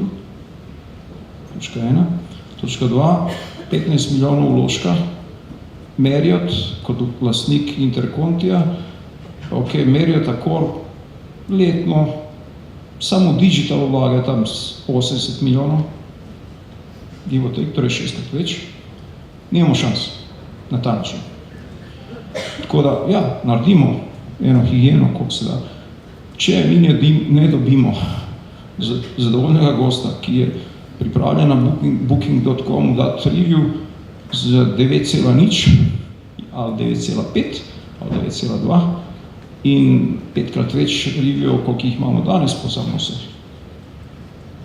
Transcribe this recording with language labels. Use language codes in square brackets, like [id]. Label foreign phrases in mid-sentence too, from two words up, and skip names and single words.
[sl] Točka 1. Točka 2. 15 milijonov vložka. Marriott kot lastnik Intercontija, Marriott Accor letno samo digital vlaga tam 80 milijonov, [en] give or take, [sl] torej 6 več. Nimamo šans na ta način. Tako da, ja, naredimo eno higieno, koliko se da. Če mi ne dobimo zadovoljnega gosta, ki je pripravljen na booking.com dati review z 9,0 ali 9,5 ali 9,2 in 5-krat več reviewov, koliko jih imamo danes, pozabimo se.